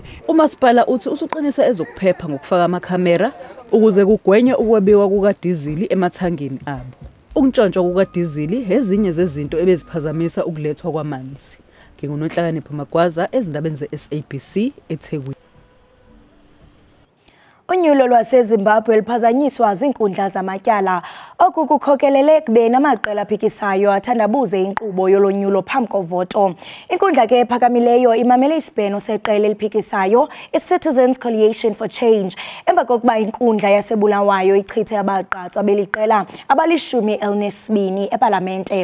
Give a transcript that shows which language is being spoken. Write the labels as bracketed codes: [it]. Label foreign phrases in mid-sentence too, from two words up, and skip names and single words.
[zu] Umasipala uthi usuqinisa ezokuphepha ngokufaka amakhamera ukuze kugwenywe ukwebiwa kukadizili emathangini abo. Ukuntshontshwa kukadizili ezinye zezinto ebeziphazamisa ukulethwa kwamanzi. NginguNonhlakanipho Magwaza ezindabeni ze-SABC eThekwini. [xh] Unyulo lwaseZimbabwe liphazanyiswa zinkundla zamatyala okukukhokelele kubeni amaqela aphikisayo athandabuze inkqubo yolonyulo phambi kovoto. Inkundla ke ephakamileyo imamele isibheno seqela eliphikisayo iCitizens Coalition for Change emva kokuba inkundla yasebulawayo ichithe abagqatswa beliqela abali-12 epalamente.